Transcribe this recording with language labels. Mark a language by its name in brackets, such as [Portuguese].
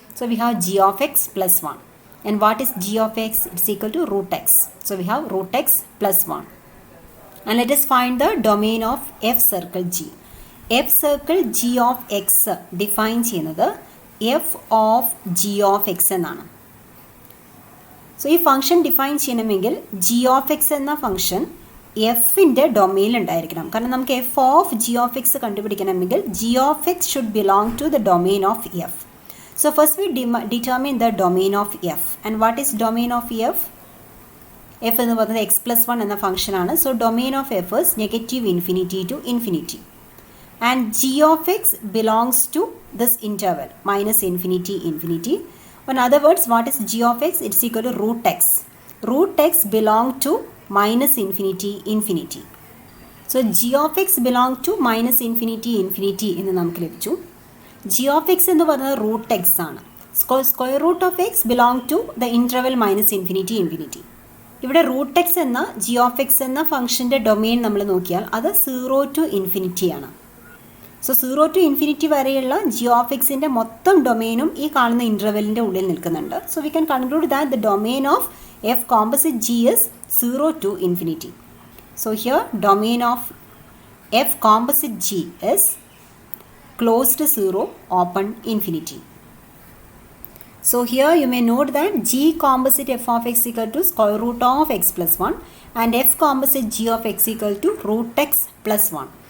[English] So we have g of x plus 1. And what is g of x? It's equal to root x. So we have root x plus 1. And let us find the domain of f circle g. f circle g of x define [Malayalam] ചെയ്യുന്നത് [English] f of g of x [Malayalam] എന്നാണ്. So ഈ function define ചെയ്യണമെങ്കിൽ g of x എന്ന function എഫിൻ്റെ ഡൊമെയിനിൽ ഉണ്ടായിരിക്കണം. കാരണം നമുക്ക് F of G of X കണ്ടുപിടിക്കണമെങ്കിൽ [English] G of x should belong to the domain of f. So first we determine the domain of f. And what is domain of f? [Malayalam] F എന്ന് പറയുന്നത് X plus 1 എന്ന ഫംഗ്ഷനാണ്. [English] So domain of f is negative infinity to infinity. And g of x belongs to this interval -infinity infinity. In other words, what is g of x? It's equal to root x. Root x belong to -infinity infinity. So g of x belong to -infinity infinity [Malayalam] എന്ന് നമുക്ക് ലഭിച്ചു. g of x എന്ന് പറയുന്നത് root X ആണ്. [English] Square root of x belong to the interval -infinity infinity. [Malayalam] ഇവിടെ root X എന്ന g of x എന്ന ഫംഗ്ഷൻ്റെ domain നമ്മൾ നോക്കിയാൽ അത് 0 to infinity ആണ്. സോ 0 to infinity വരെയുള്ള ജി ഓഫ് എക്സിൻ്റെ മൊത്തം ഡൊമെയിനും ഈ കാണുന്ന ഇൻ്റർവെല്ലിൻ്റെ ഉള്ളിൽ നിൽക്കുന്നുണ്ട്. [English] So we can conclude that the domain of f composite g is 0 to infinity. So here domain of f composite g is closed 0 open infinity. So here you may note that g composite f of x equal to square root of x plus 1 and f composite g of x equal to root x plus 1.